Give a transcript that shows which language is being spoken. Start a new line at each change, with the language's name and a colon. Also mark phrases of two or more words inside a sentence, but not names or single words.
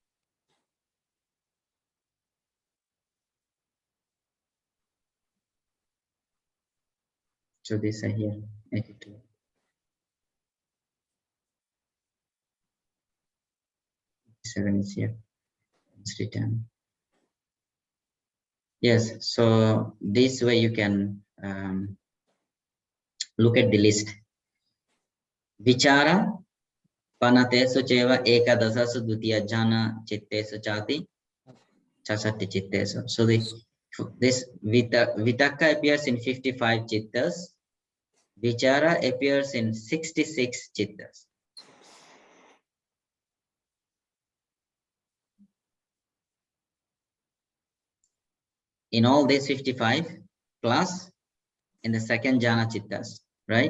English: So these are here, 82. 7 is here. It's written. Yes, so this way you can look at the list.
Pali: Vichara panatesu cheva ekadasasu dutiya jhana chittesu chati chasatti chittesu.
English: So this vitaka appears in 55 chittas. Vichara appears in 66 chittas. In all these 55 plus in the second jhana chittas, right?